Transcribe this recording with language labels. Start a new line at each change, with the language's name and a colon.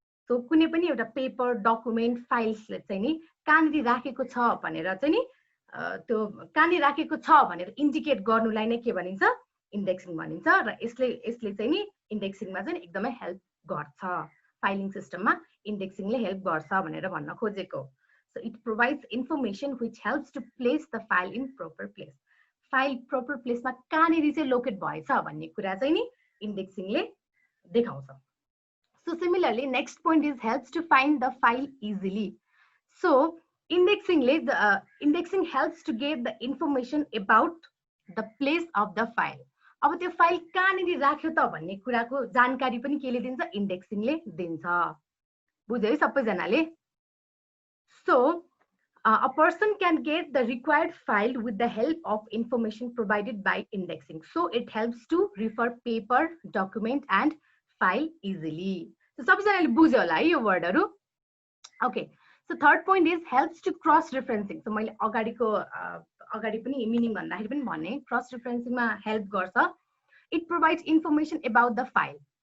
Nepali: So कुनै पनि एउटा पेपर डकुमेन्ट फाइल्सले चाहिँ नि कहाँनिर राखेको छ भनेर चाहिँ नि त्यो कहाँनिर राखेको छ भनेर इन्डिकेट गर्नुलाई नै के भनिन्छ इन्डेक्सिङ भनिन्छ र यसले चाहिँ नि इन्डेक्सिङमा चाहिँ एकदमै हेल्प गर्छ। फाइलिङ सिस्टममा इन्डेक्सिङले हेल्प गर्छ भनेर भन्न खोजेको।
English: So it provides information which helps to place the file in proper place.
Nepali: File proper प्लेसमा कहाँनिर चाहिँ लोकेट भएछ भन्ने कुरा चाहिँ नि इन्डेक्सिङले देखाउँछ।
English: So similarly, next point is helps to find the file easily. So indexing helps to get the information about the place of the file.
Nepali: अब त्यो फाइल कहाँनिर राख्यो त भन्ने कुराको जानकारी पनि केले दिन्छ इन्डेक्सिङले दिन्छ। बुझ्यो है सबैजनाले?
English: So a person can get the required file with the help of information provided by indexing. So it helps to refer paper, document and file easily. So
Nepali: सबैजनाले बुझ्यो होला है यो वर्डहरु।
English: Okay, so third point is helps to cross referencing.
Nepali: So मैले अगाडि पनि meaning भन्दाखेरि पनि भने क्रस रेफरेन्सिङमा हेल्प गर्छ।
English: It provides information about the file.